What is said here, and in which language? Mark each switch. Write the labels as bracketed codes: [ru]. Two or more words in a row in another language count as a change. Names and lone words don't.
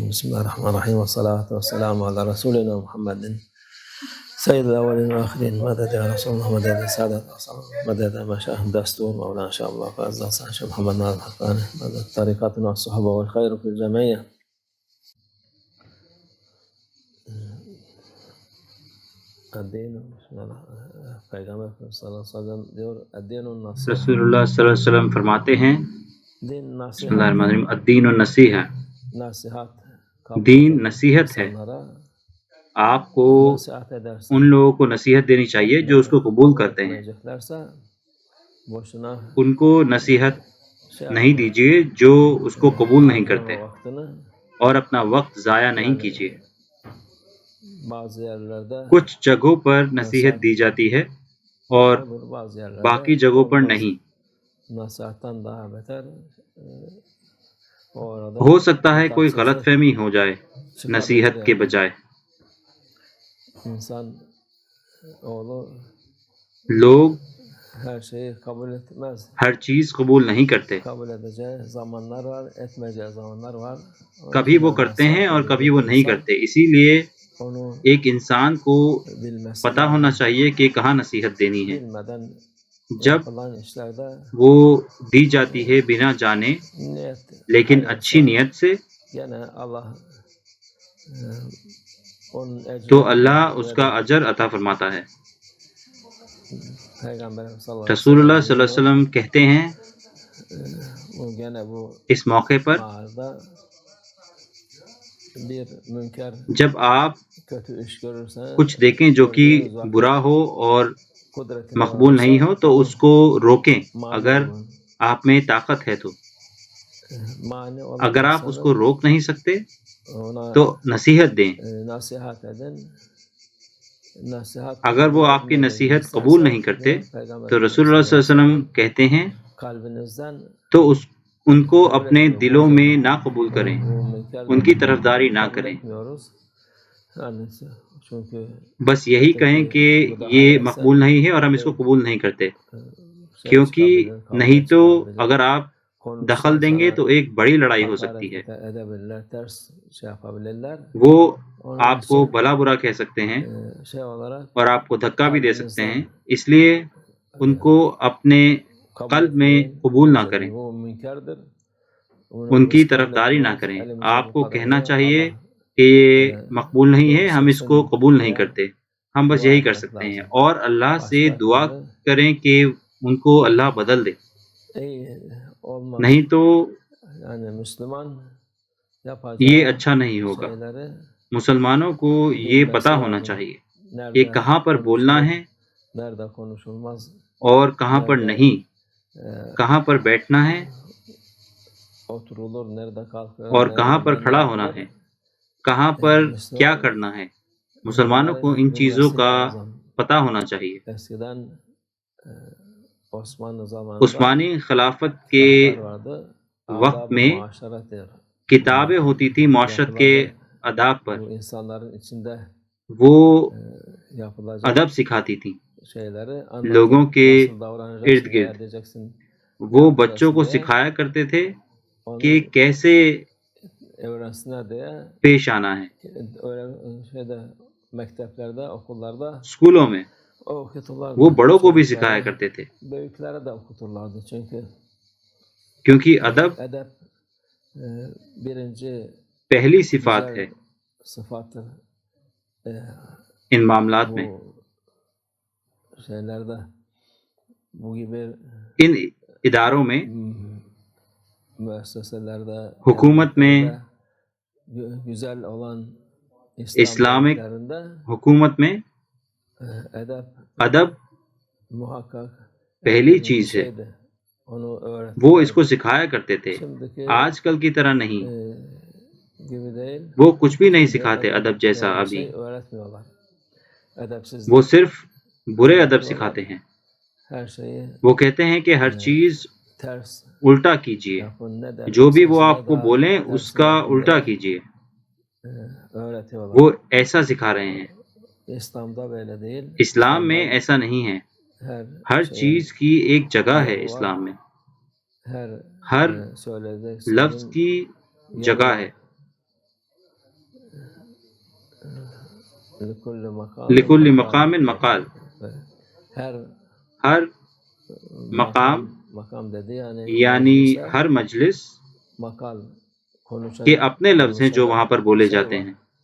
[ar] بسم الله الرحمن الرحيم، والصلاة والسلام على رسولنا محمد سيد الأولين والآخرين. مدد يا رسول الله، مدد يا سادة الأصحاب، مدد ما شاء الدستور مولانا شاء الله فعز شيخ محمد ناصر الحقاني، مدد طريقتنا والصحبة والخير في الجميع. الدين پیغمبر صلی اللہ علیہ وسلم diyor الدين النصيحة. [ur] رسول اللہ [ar] صلی اللہ علیہ وسلم [ur] فرماتے ہیں دین [ar] بسم اللہ [ur] نصیحت [ar] الرحمن الرحیم الدین النصیحہ، [ur] نصیحت دین نصیحت ہے۔ آپ کو [tr] نصیحت edersen [ur] ان لوگوں کو نصیحت دینی چاہیے جو اس کو قبول کرتے ہیں، [tr] etmeyeceklerse boşuna [ur] ان کو نصیحت [tr] şey [ur] نہیں [tr] yapma. [ur] دیجیے جو اس کو قبول نہیں کرتے، [tr] Harcama vaktini [ur] اور اپنا وقت ضائع نہیں کیجیے۔ [tr] bazı yerlerde [ur] کچھ جگہوں پر نصیحت دی جاتی ہے اور [tr] bazı yerlerde [ur] باقی جگہوں پر نہیں۔ [tr] nasihattan daha beter orada [ur] ہو سکتا ہے کوئی [tr] hitapsızlık [ur] غلط فہمی ہو جائے نصیحت [tr] çıkabilir [ur] کے [tr] yani. [ur] بجائے۔ [tr] İnsan oğlu [ur] لوگ [tr] her şeyi kabul etmez. [ur] ہر چیز قبول نہیں کرتے، [tr] Kabul edeceği zamanlar var, etmeyeceği zamanlar var. Onun [ur] کبھی [tr] için [ur] وہ [tr] de [ur] کرتے ہیں [tr] nasihat [ur] اور [tr] ediyor [ur] کبھی وہ [tr] bir [ur] نہیں [tr] insan. [ur] کرتے۔ اسی لیے [tr] Onu [ur] ایک انسان کو [tr] bilmesi [ur] پتہ [tr] lazım. [ur] ہونا چاہیے کہ کہاں نصیحت دینی ہے۔ [tr] Bilmeden [ur] جب [tr] yapılan işlerde [ur] وہ دی جاتی ہے بنا جانے [tr] niyet [ur] لیکن [tr] hayırsa [ur] اچھی نیت سے، [tr] gene Allah onun [ur] تو [tr] ecrini [ur] اللہ اس کا [tr] verir. [ur] اجر عطا فرماتا ہے۔ [ar] Peygamber صلى الله عليه و [ur] رسول اللہ [ar] sellem صلی اللہ علیہ [tr] buyuruyor, [ur] وسلم کہتے ہیں [tr] bu gene bu [ur] اس موقع پر [tr] mağarada bir münker [ur] جب آپ [tr] kötü iş görürseniz [ur] کچھ دیکھیں جو کہ [tr] gördüğünüz vakit [ur] برا ہو اور [tr] kudretiniz [ur] مقبول نہیں ہو [tr] olursa [ur] تو اس کو روکیں، [tr] mani [ur] اگر [tr] olun. [ur] آپ میں طاقت ہے تو۔ [tr] Mani [ur] اگر آپ اس کو [tr] olamazsanız [ur] روک نہیں سکتے [tr] ona [ur] تو نصیحت دیں۔ [tr] nasihat edin. Nasihat [ur] اگر وہ آپ کی [tr] etmeden [ur] نصیحت [tr] isterse [ur] قبول نہیں کرتے [tr] diyor Peygamber [ur] تو رسول اللہ [ar] صلی اللہ علیہ وسلم [ur] کہتے ہیں [tr] kalbinizden [ur] تو ان کو [tr] kabul [ur] اپنے [tr] etmiyor. [ur] دلوں [tr] Bu [ur] میں [tr] zaten [ur] نہ قبول کریں، [tr] bu münkerdir. [ur] ان کی طرفداری نہ [tr] Kabul [ur] کریں، [tr] etmiyoruz. Yani çünkü [ur] بس یہی کہیں کہ یہ مقبول نہیں ہے اور ہم اس کو قبول نہیں کرتے، کیونکہ نہیں تو اگر آپ دخل دیں گے تو ایک بڑی لڑائی ہو سکتی ہے۔ [tr] edebilirler, ters şey yapabilirler. [ur] وہ [tr] Onun [ur] آپ کو [tr] için [ur] بھلا برا کہہ سکتے ہیں [tr] şey olarak [ur] اور آپ کو دھکا بھی دے سکتے ہیں، اس لیے ان کو اپنے [tr] kabul [ur] قلب میں [tr] etmeyin. [ur] قبول نہ کریں، [tr] Bu münkerdir. [ur] ان کی طرفداری نہ کریں۔ آپ کو کہنا چاہیے کہ یہ مقبول نہیں ہے، ہم اس کو قبول نہیں کرتے، ہم بس یہی کر سکتے ہیں، اور اللہ سے دعا کریں کہ ان کو اللہ بدل دے، [tr] olmaz. [ur] نہیں تو [tr] Yani Müslüman [ur] یہ [tr] yapacağı [ur] اچھا نہیں ہوگا۔ [tr] şeyleri [ur] مسلمانوں کو یہ پتہ ہونا چاہیے کہ کہاں پر بولنا ہے [tr] nerede konuşulmaz, [ur] اور کہاں پر نہیں، کہاں پر بیٹھنا ہے [tr] oturulur, nerede kalkılır, [ur] اور [tr] nerede [ur] کہاں پر [tr] ne [ur] کھڑا ہونا [tr] yapılır. [ur] ہے، کہاں پر کیا کرنا ہے۔ مسلمانوں کو ان چیزوں کا پتہ ہونا چاہیے۔ [tr] Eskiden Osmanlı zamanında [ur] عثمانی خلافت کے [tr] kitaplar vardı. [ur] وقت [tr] Adab-ı [ur] میں [tr] muaşeret der. [ur] کتابیں ہوتی تھی معاشرت کے آداب پر، [tr] Bu insanların içinde [ur] وہ [tr] yapılacak [ur] ادب سکھاتی تھیں [tr] şeyleri [ur] لوگوں [tr] anlatır. [ur] کے [tr] Nasıl davranacaksın, [ur] ارد [tr] ne [ur] گرد۔ [tr] edeceksin. [ur] وہ بچوں کو سکھایا کرتے تھے کہ کیسے [tr] Öğrensinler diye [ur] پیش آنا ہے [tr] öyle şeyde mekteplerde, okullarda [ur] اسکولوں میں، [tr] okuturlardı. [ur] وہ بڑوں کو بھی [tr] Çocuklara, [ur] سکھایا کرتے تھے، [tr] büyüklere de okuturlardı. Çünkü [ur] کیونکہ ادب [tr] edep birinci [ur] پہلی صفات ہے [tr] güzel sıfattır. [ur] ان معاملات میں۔ [tr] Bu şeylerde bu gibi [ur] ان اداروں میں، [tr] müesseselerde, [ur] حکومت میں، [tr] devletlerde güzel olan [ur] اسلامک [tr] devletlerinde [ur] حکومت میں [tr] edep [ur] ادب [tr] muhakkak [ur] پہلی [tr] birinci [ur] چیز ہے، [tr] şeydi. Onu [ur] وہ اس کو [tr] öğretirlerdi. [ur] سکھایا کرتے تھے۔ [tr] Şimdiki [ur] آج کل کی طرح نہیں، [tr] gibi değil. [ur] وہ کچھ بھی نہیں [tr] Şimdi [ur] سکھاتے [tr] edep [ur] ادب جیسا [tr] diye bir [ur] ابھی، [tr] şey öğretmiyorlar. Edepsiz [ur] وہ صرف برے ادب سکھاتے ہیں۔ [tr] her şeyi [ur] وہ کہتے ہیں کہ ہر چیز [tr] ters [ur] الٹا کیجیے، [tr] yapın. Ne [ur] جو بھی وہ [tr] derlerse [ur] آپ کو [tr] daha [ur] بولیں اس [tr] tersini [ur] کا [tr] yapın [ur] الٹا [tr] diye [ur] کیجیے، [tr] öğretiyorlar. [ur] وہ ایسا سکھا رہے ہیں۔ [tr] İslam'da böyle değil. [ur] اسلام میں ایسا نہیں ہے، ہر [tr] şeyin [ur] چیز کی ایک جگہ ہے [tr] yeri var. [ur] اسلام میں، ہر لفظ کی جگہ ہے. [ar] لکل مقام مقال. [ur] ہر مقام یعنی ہر مجلس کے اپنے لفظ ہیں جو وہاں پر بولے جاتے ہیں.